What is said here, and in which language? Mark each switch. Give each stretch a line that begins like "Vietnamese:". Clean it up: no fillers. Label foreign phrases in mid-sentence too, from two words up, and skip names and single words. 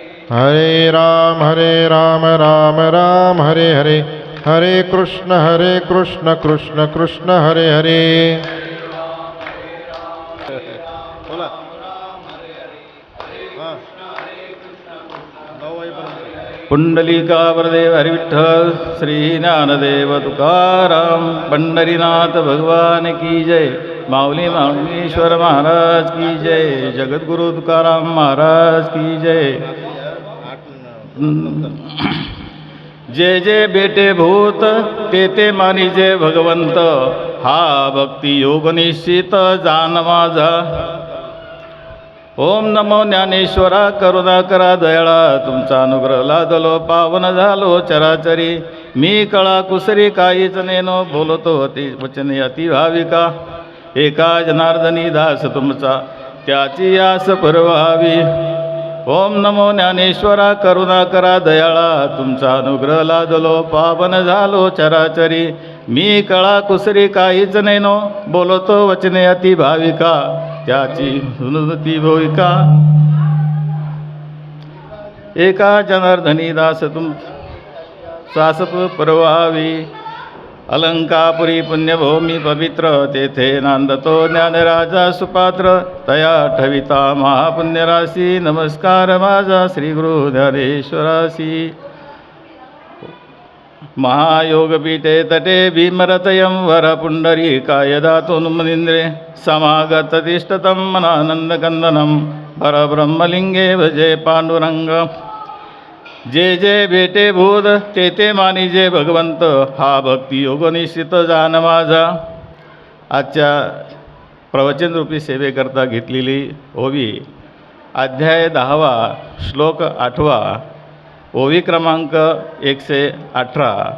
Sanskrit: हरे राम राम राम हरे हरे, हरे कृष्ण कृष्ण कृष्ण हरे हरे।
Marathi: बोला पुंडलिका वरदेव हरि विठ्ठल, श्री ज्ञानदेव तुकाराम, पंढरीनाथ भगवान की जय, माऊली माऊलीश्वर महाराज की जय, जगद्गुरु तुकाराम महाराज की जय। जय जय बेटे भूत ते मानिजे भगवंत, हा भक्ती योग निश्चित जान माझा। ओम नमो ज्ञानेश्वरा, करुणा करा दयाळा, तुमचा अनुग्रह लादलो पावन झालो चराचरी। मी कळा कुसरी काहीच नेनो, बोलतो अति वचने अति भाविका। एका जनार्दनी दास तुमचा, त्याची आस परवावी। ओम नमो ज्ञानेश्वरा, करुणा करा दयाळा, तुमचा अनुग्रह लादलो पावन झालो चराचरी। मी कळा कुसरी काहीच नेनो, बोलतो वचने अति भाविका, त्याची सुनती भूमिका। एका जनार्दनी दास तुम सास परवावी। अलंकापुरी पुण्यभूमी पवित्र, तेथे नांदतो ज्ञानराजा सुपात्र। तया ठविता महापुण्यराशी, नमस्कार माझा श्री गुरु ज्ञानेश्वरासी।
Sanskrit: महायोगपीठे तटे भीमरतयं वर, पुंडरीकाय दातुं मुनीन्द्रे। समागत तिष्ठतं मनानन्दकन्दनं, परब्रह्मलिंगे भजे पांडुरंग।
Marathi: जे जे भेटे भूत ते मानिजे भगवंत, हा भक्ती योग निश्चित जान माझा। आजच्या प्रवचनरूपी सेवेकरता घेतलेली ओवी, अध्याय 10वा, श्लोक 8वा, ओवी क्रमांक 118।